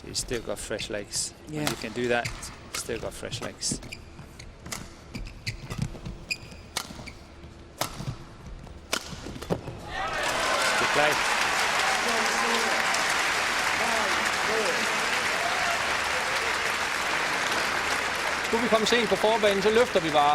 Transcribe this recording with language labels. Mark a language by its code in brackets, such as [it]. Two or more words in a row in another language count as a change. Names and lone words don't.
[en] still got fresh legs. Yeah. When you can do that, still got fresh legs. Good play. [no] Kunne vi komme sent på forbanen, så løfter vi bare.